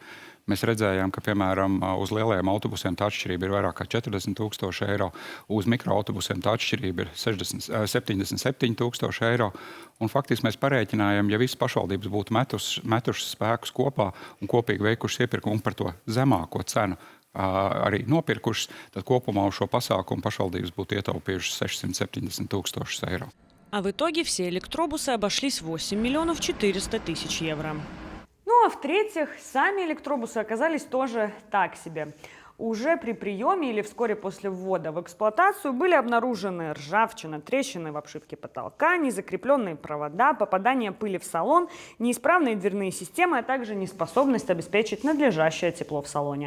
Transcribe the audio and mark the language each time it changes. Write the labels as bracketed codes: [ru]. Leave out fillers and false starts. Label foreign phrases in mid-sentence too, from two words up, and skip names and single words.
[lv] Mēs redzējām, ka, piemēram, uz lielajiem autobusiem tā atšķirība ir vairāk kā 40 000 eiro, uz mikroautobusiem tā atšķirība ir 77 000 eiro. Un faktiski mēs parēķinājām, ja visas pašvaldības būtu metušas spēkus kopā un kopīgi veikušas iepirkumu par to zemāko cenu arī nopirkušas, tad kopumā uz šo pasākumu pašvaldības būtu ietaupījušas 670 000 eiro. [ru] А в итоге все электробусы обошлись 8 400 000 евро. А в-третьих, сами электробусы оказались тоже так себе. Уже при приеме или вскоре после ввода в эксплуатацию были обнаружены ржавчина, трещины в обшивке потолка, незакрепленные провода, попадание пыли в салон, неисправные дверные системы, а также неспособность обеспечить надлежащее тепло в салоне.